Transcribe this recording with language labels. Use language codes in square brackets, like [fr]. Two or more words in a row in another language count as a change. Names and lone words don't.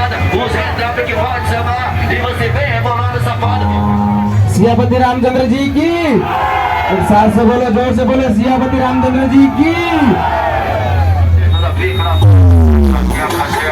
[pt] Usa a trapa que pode chamar e você vem rebolando safado. [hi] सियापति रामचंद्र जी की एक साथ से बोलो, जोर से बोलो, सियापति रामचंद्र जी की। [pt] Nada a ver com a